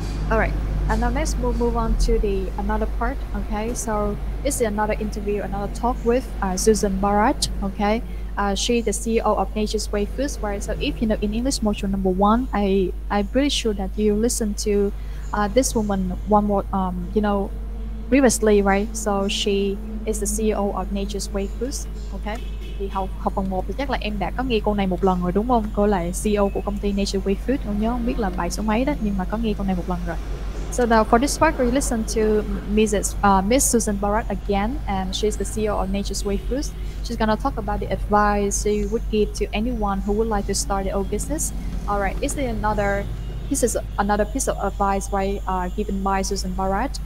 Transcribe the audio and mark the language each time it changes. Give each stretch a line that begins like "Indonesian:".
English: All right, and now next we'll move on to another part. Okay, so this is another interview, another talk with Susan Barat. Okay, she's the CEO of Nature's Way Foods. Right. So if in English module number 1, I'm pretty sure that you listen to this woman one more previously, right? So she is the CEO of Nature's Way Foods. Okay.
Vietnamese: Thì học phần 1 thì chắc là em đã có nghe cô này một lần rồi, đúng không? Cô là CEO của công ty Nature's Way Foods. Không nhớ, không biết là bài số mấy đó, nhưng mà có nghe cô này một lần rồi.
English: So now for this part, we listen to Miss Susan Barat again, and she's the CEO of Nature's Way Foods. She's gonna talk about the advice she would give to anyone who would like to start their own business. All right, this is another piece of advice, right, given by Susan Barat.